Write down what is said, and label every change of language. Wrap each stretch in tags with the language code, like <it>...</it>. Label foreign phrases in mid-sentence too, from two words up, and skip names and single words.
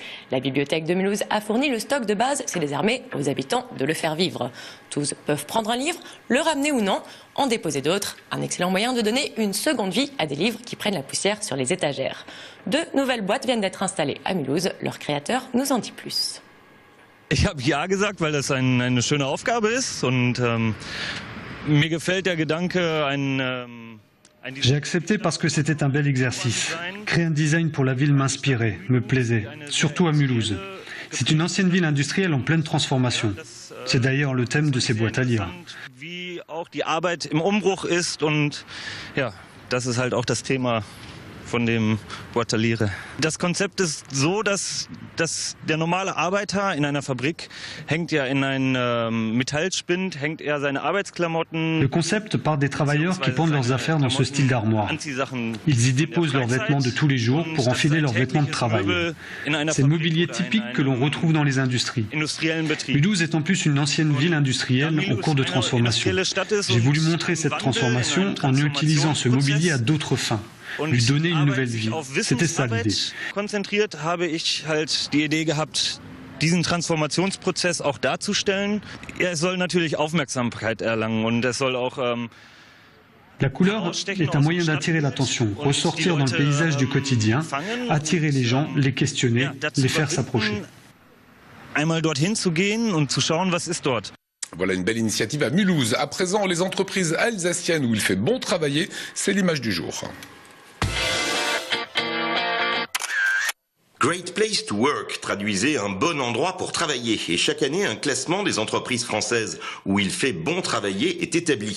<fr>La bibliothèque de Mulhouse a fourni le stock de base, c'est désormais aux habitants de le faire vivre. Tous peuvent prendre un livre, le ramener ou non, en déposer d'autres. Un excellent moyen de donner une seconde vie à des livres qui prennent la poussière sur les étagères. 2 nouvelles boîtes viennent d'être installées à Mulhouse. Leur créateur nous en dit plus.</fr> <de>Ich habe ja gesagt, weil das eine schöne Aufgabe ist und mir gefällt der Gedanke,</de> <fr>J'ai accepté parce que c'était un bel exercice. Créer un design pour la ville m'inspirait, me plaisait, surtout à Mulhouse. C'est une ancienne ville industrielle en pleine transformation. C'est d'ailleurs le thème de ces boîtes à lire.</fr> <de>Wie auch die Arbeit im Umbruch ist und ja, das ist halt auch das Thema von dem</de> <fr>Boîte à lire.</fr> <de>Das Konzept ist so, dass der normale Arbeiter in einer Fabrik hängt ja in ein Metallspind, hängt er seine Arbeitsklamotten.</de> <fr>Le concept part des travailleurs qui pendent leurs affaires dans ce style d'armoire. Ils y déposent leurs vêtements de tous les jours pour enfiler leurs vêtements de travail. C'est le mobilier typique que l'on retrouve dans les industries. Mulhouse est en plus une ancienne ville industrielle en cours de transformation. J'ai voulu montrer cette transformation en utilisant ce mobilier à d'autres fins. Lui donner une nouvelle vie. C'était ça l'idée.</fr> <de>Konzentriert habe ich halt die Idee gehabt, diesen Transformationsprozess auch darzustellen. Er soll natürlich Aufmerksamkeit erlangen und es soll auch</de> <fr>La couleur est un moyen d'attirer l'attention, ressortir dans le paysage du quotidien, attirer les gens, les questionner, les faire s'approcher.</fr> <de>Einmal dorthin zu gehen und zu schauen, was ist dort.</de> <fr>Voilà une belle initiative à Mulhouse. À présent, les entreprises alsaciennes où il fait bon travailler, c'est l'image du jour. Great Place to Work traduisait un bon endroit pour travailler, et chaque année un classement des entreprises françaises où il fait bon travailler est établi.</fr>